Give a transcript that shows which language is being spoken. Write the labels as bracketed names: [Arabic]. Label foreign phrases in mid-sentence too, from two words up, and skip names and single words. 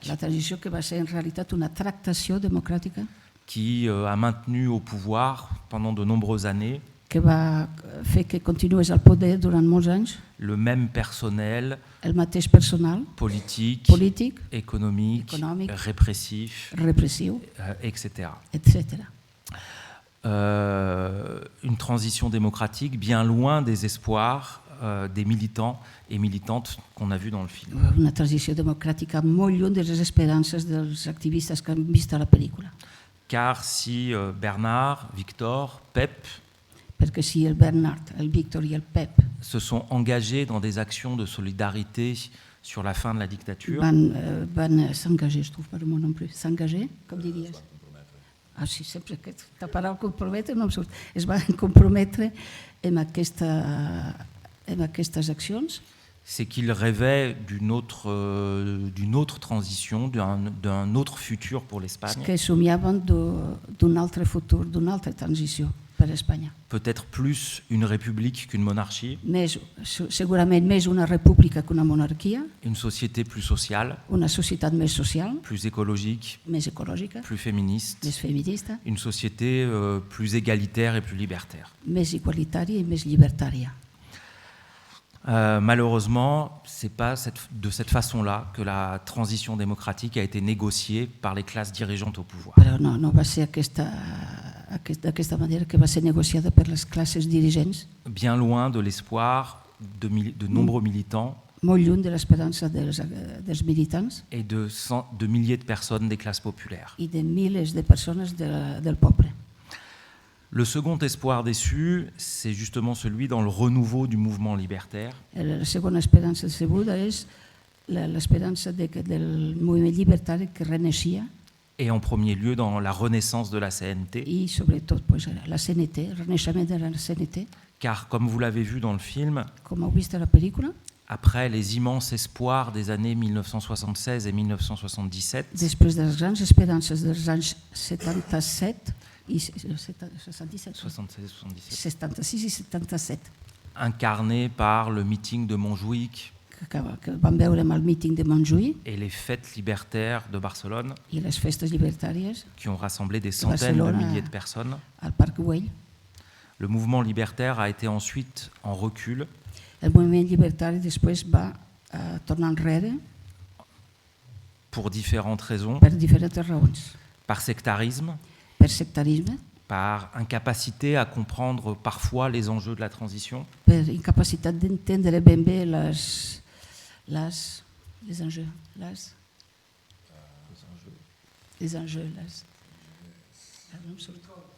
[Catalan] la transició que va ser en realitat una tractació democràtica [French] qui a maintenu au pouvoir pendant de nombreuses années [Catalan] que va fer que continués al poder durant molts anys [French] le même personnel [Catalan] el mateix personal [French] politique, [Catalan] polític, [French] économique, Économique, répressif, [Catalan] repressiu, [French] etc. [Catalan] etc. [French] Une transition démocratique bien loin des espoirs des militants et militantes qu'on a vus dans le film. [Catalan] Una transició democràtica molt lluny de les esperances dels activistes que han vist a la pel·lícula. [French] Car si Bernard, Victor, Pep [Catalan] Perquè si el Bernard, el Víctor i el Pep [French] se sont engagés dans des actions de solidarité sur la fin de la dictature, van s'engager, je trouve pas le mot non plus, s'engager, [Catalan] com diries? Ah, sí, sempre aquesta paraula comprometre no em surt. Es van comprometre en aquestes accions, [French] c'est qu'ils rêvaient d'une autre transition, d'un autre futur pour l'Espagne, [Catalan] que somiaven d'un altre futur, d'una altra transició per a Espanya. [French] peut-être plus une république qu'une monarchie, [Catalan] Segurament més una república que una monarquia, [French] une société plus sociale, [Catalan] una societat més social, [French] plus écologique, [Catalan] més ecològica, [French] plus féministe, [Catalan] més feminista, [French] une société plus égalitaire et plus libertaire. [Catalan] més igualitària i més llibertària. [French] Malheureusement, ce n'est pas de cette façon-là que la transition démocratique a été négociée par les classes dirigeantes au pouvoir. [Catalan] Però no va ser d'aquesta manera que va ser negociada per les classes dirigents, [French] Bien loin de l'espoir de nombreux militants [Catalan] molt lluny de l'esperança dels militants [French] et de milliers de personnes des classes populaires. [Catalan] i de milers de persones del poble. [French] Le second espoir déçu, c'est justement celui dans le renouveau du mouvement libertaire, [Catalan] La segona esperança decebuda és l'esperança del moviment llibertari que reneixia [French] et en premier lieu dans la renaissance de la CNT, [Catalan] i sobretot la CNT, el renaixement de la CNT, [French] car comme vous l'avez vu dans le film, [Catalan] com heu vist a la pel·lícula, [French] après les immenses espoirs des années 1976 et 1977, [Catalan] després de les grans esperances dels anys 77 i 77, 76 i 77, [French] incarné par le meeting de Montjuïc [Catalan] que vam veure amb el míting de Montjuïc [French] et les fêtes libertaires de Barcelone, [Catalan] i les festes llibertàries [French] qui ont rassemblé des centaines de Barcelone, milliers de personnes. [Catalan] al Parc Güell. [French] Le mouvement libertaire a été ensuite en recul [Catalan] El moviment llibertari després va tornar enrere [French] pour différentes raisons, [Catalan] per diferents raons. [French] par sectarisme, [Catalan] Per sectarisme, [French] par incapacité à comprendre parfois les enjeux de la transition, [Catalan] per incapacitat d'entendre ben bé [French] les enjeux, [Catalan] no em surt.